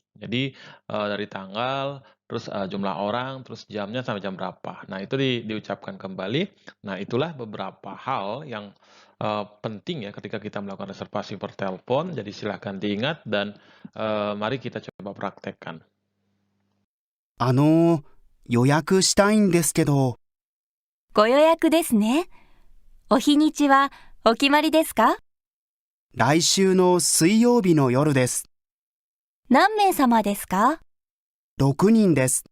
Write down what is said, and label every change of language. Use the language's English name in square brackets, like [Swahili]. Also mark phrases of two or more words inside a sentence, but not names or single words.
[Indonesian] Jadi dari tanggal, terus jumlah orang, terus jamnya sampai jam berapa. Nah, itu diucapkan kembali. Nah, itulah beberapa hal yang penting ya ketika kita melakukan reservasi per telepon. Jadi silahkan diingat dan mari kita coba praktekkan. [Japanese] 予約したいんですけど。ご予約ですね。お日にちはお決まりですか？来週の水曜日の夜です。何名様ですか？ 6人です。